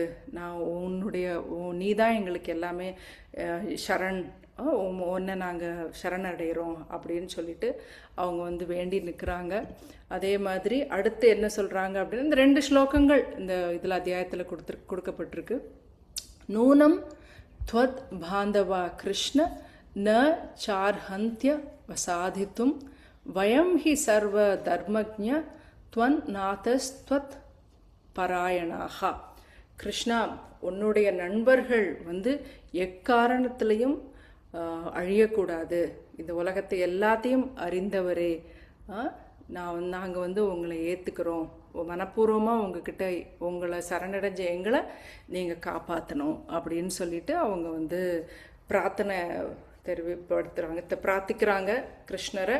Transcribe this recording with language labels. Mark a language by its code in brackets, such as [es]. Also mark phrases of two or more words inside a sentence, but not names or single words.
[ta] நான் நீ தான் எங்களுக்கு எல்லாமே சரண், ஒன்றை நாங்கள் சரணடைகிறோம் அப்படின்னு சொல்லிட்டு அவங்க வந்து வேண்டி நிற்கிறாங்க. அதே மாதிரி அடுத்து என்ன சொல்கிறாங்க அப்படின்னு இந்த 2 ஸ்லோகங்கள் இந்த இதில் அத்தியாயத்தில் கொடுக்கப்பட்டிருக்கு. [sa] நூனம் त्वत् बांधवा कृष्ण न चार्हन्त्य वसाधितुं वयं हि सर्व धर्मज्ञ त्वन्नाथस्त्वत् பராயணாக. [ta] கிருஷ்ணா, உன்னுடைய நண்பர்கள் வந்து எக்காரணத்திலையும் அழியக்கூடாது, இந்த உலகத்தை எல்லாத்தையும் அறிந்தவரே, நாங்கள் வந்து உங்களை ஏற்றுக்கிறோம், மனப்பூர்வமாக உங்ககிட்ட உங்களை சரணடைஞ்ச எங்களை நீங்கள் காப்பாற்றணும் அப்படின்னு சொல்லிட்டு அவங்க வந்து பிரார்த்தனை பிரார்த்திக்கிறாங்க கிருஷ்ணரை.